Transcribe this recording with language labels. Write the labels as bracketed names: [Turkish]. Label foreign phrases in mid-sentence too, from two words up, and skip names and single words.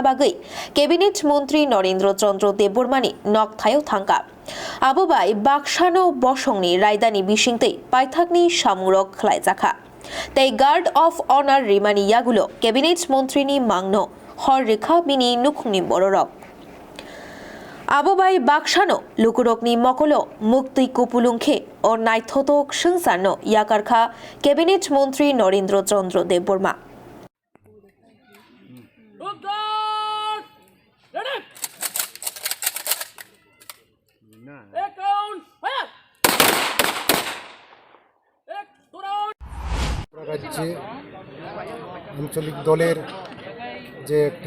[Kok Borok] bagai Cabinet Montri Narendra Chandra Debbarmani nokthayo thangka Abobai baksano bosongni raidani bisingtei paithakni samurok khlaijaka Tei [English] Guard of Honor [Kok Borok] rimani yagulo Cabinet Montrini mangno hor rekha bini nukhungni bororok Abobai baksano lukurokni mokolo mukti kupulungkhe o naithotok sungsarno yakarkha Cabinet Montri Narendra Chandra Debbarma [Bangla] রাজ্যে আঞ্চলিক দলের যে একটা